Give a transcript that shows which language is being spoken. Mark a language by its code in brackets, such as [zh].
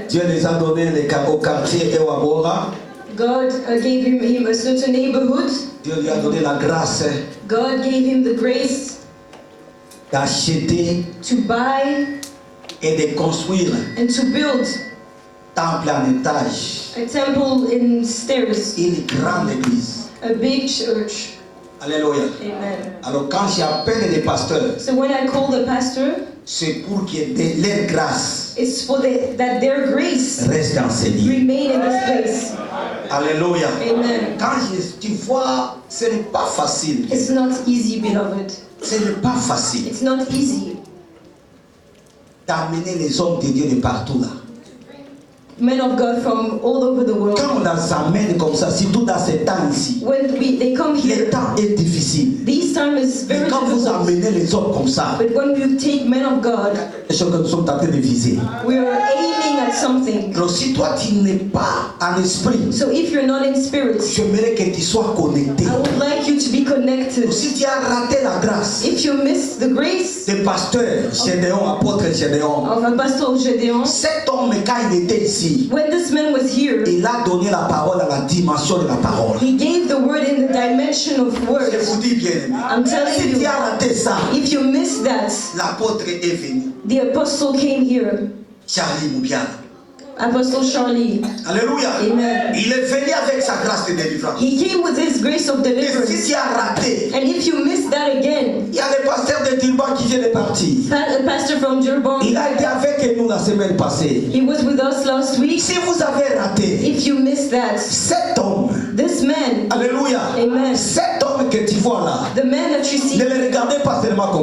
[fr] Dieu les a donnés au quartier Ewabora. [en] God gave him a certain neighborhood. [fr] Dieu lui a donné la grâce [en] God gave him the grace [fr] d'acheter [en] to buy [fr] et de construire [en] and to build [fr] temple en étage, [en] a temple in stairs, [fr] une grande église. [en] a big church. [fr] Alléluia. [en] Amen. [fr] Alors quand j'appelle les pasteurs, [en] So when I call the pastor, [fr] c'est pour que leur grâce [en] it's for that their grace [fr] reste dans ces lieux. [en] remain in this place. [fr] Alléluia. [en] Amen. [fr] Quand tu vois, ce n'est pas facile. [en] It's not easy, beloved. [fr] Ce n'est pas facile [en] It's not easy. [fr] d'amener les hommes de Dieu de partout là. [en] Men of God from all over the world. [fr] Quand on les amène comme ça, surtout dans ces temps ici, [en] When they come [fr] le [en] here, [fr] temps est difficile. [en] this time is [fr] Mais [en] very [fr] quand vous [en] difficult. [fr] amenez les hommes comme ça, [en] But when you take men of God, [fr] c'est ce que nous sommes en train de viser. [en] we are aiming at something. [fr] Alors si toi tu n'es pas en esprit, [en] So if you're not in spirit, [fr] j'aimerais que tu sois connecté. [en] I would like you to be connected. [fr] Si tu as raté la grâce [en] If you miss the grace [fr] des pasteurs, Gédéon, apôtre Gédéon, [en] of Apostle Gedeon, [fr] cet homme quand il était ici, [en] when this man was here, [fr] il a donné la parole à la dimension de la parole. [en] he gave the word in the dimension of [fr] Je [en] words. [fr] vous dis bien, [en] I'm telling [fr] si tu [en] you, [fr] as raté ça, [en] if you miss that, [fr] l'apôtre est venu, [en] the apostle came here, [fr] Charlie Moubiala. [en] Apostle Charlie. [fr] Alléluia. [en] Amen. [fr] Il est venu avec sa grâce de délivrance. [en] He came with his grace of [fr] Et si [en] deliverance. [fr] tu as raté, [en] And if you miss that again, [fr] il y a le pasteur de Durban qui vient de partir. [en] a pastor from Durban, [fr] Il a été avec nous la semaine passée. [en] he was with us last week. [fr] Si vous avez raté, [en] If you miss that, [fr] cet homme, [en] this man, [fr] alléluia, [en] amen, [fr] cet homme que tu vois là, [en] the man that you see, [fr] ne le regardez pas seulement comme